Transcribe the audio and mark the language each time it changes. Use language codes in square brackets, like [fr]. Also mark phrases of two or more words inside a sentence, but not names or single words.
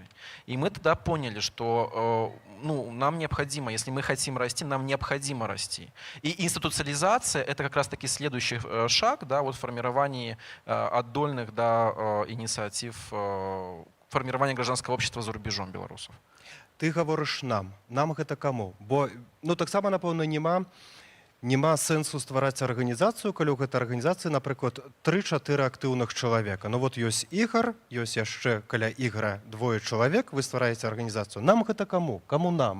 [ru] И мы тогда поняли, что нам необходимо, если мы хотим расти, нам необходимо расти. И институциализация — это как раз-таки следующий шаг, да, вот в формировании отдольных, да, инициатив формирования гражданского общества за рубежом белорусов. [be] Ты гаворыш нам гэта каму? Бо таксама, напэўна, няма сэнсу ствараць арганізацыю, калі ў гэтай арганізацыі, напрыклад, 3-4 актыўных чалавека. Ну вот ёсць Ігор, ёсць яшчэ каля Ігора 2 чалавек, вы ствараеце арганізацыю. Нам гэта каму? Каму нам?